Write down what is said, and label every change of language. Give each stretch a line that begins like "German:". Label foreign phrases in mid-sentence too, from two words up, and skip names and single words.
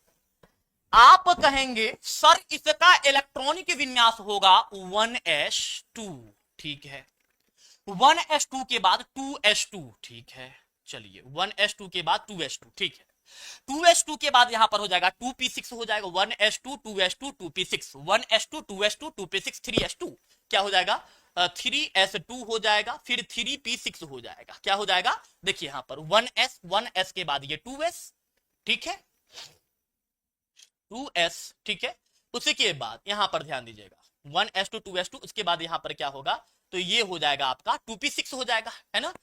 Hindi: आप कहेंगे सर इसका इलेक्ट्रॉनिक विन्यास होगा 1s2, ठीक है। 1s2 के बाद 2s2, ठीक है। चलिए 1s2 के बाद 2s2, ठीक है। 2s2 के बाद यहां पर हो जाएगा 2p6 हो जाएगा, 1s2 2s2 2p6, 1s2 2s2 2p6 3s2, क्या हो जाएगा 3s2 हो जाएगा, फिर 3p6 हो जाएगा। क्या हो जाएगा, देखिए यहां पर 1s के बाद ये 2s, ठीक है, 2s, ठीक है। उसी के बाद यहां पर ध्यान दीजिएगा 1s2 2s2, उसके बाद यहां पर क्या होगा, तो ये हो जाएगा आपका 2p6 हो जाएगा, है ना।